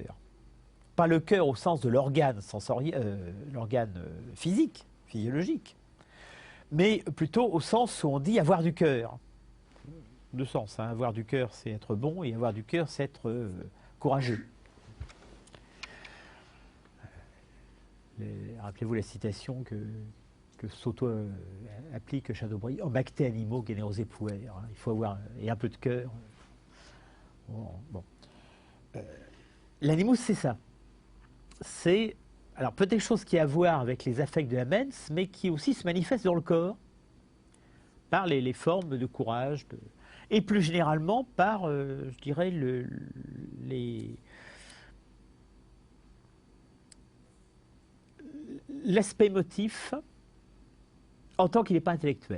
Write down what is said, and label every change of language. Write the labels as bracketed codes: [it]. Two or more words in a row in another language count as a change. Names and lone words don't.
[fr] Pas le cœur au sens de l'organe l'organe physique, physiologique, mais plutôt au sens où on dit avoir du cœur. Deux sens, hein. Avoir du cœur, c'est être bon, et avoir du cœur, c'est être courageux. Rappelez-vous la citation que Soto applique Chateaubriand: « [la] Macte animo generose puer ». [fr] Il faut avoir un peu de cœur. Bon. L'animus, c'est ça. C'est alors peut-être quelque chose qui a à voir avec les affects de la mens, mais qui aussi se manifeste dans le corps, par les formes de courage, et plus généralement par, je dirais, l'aspect émotif en tant qu'il n'est pas intellectuel.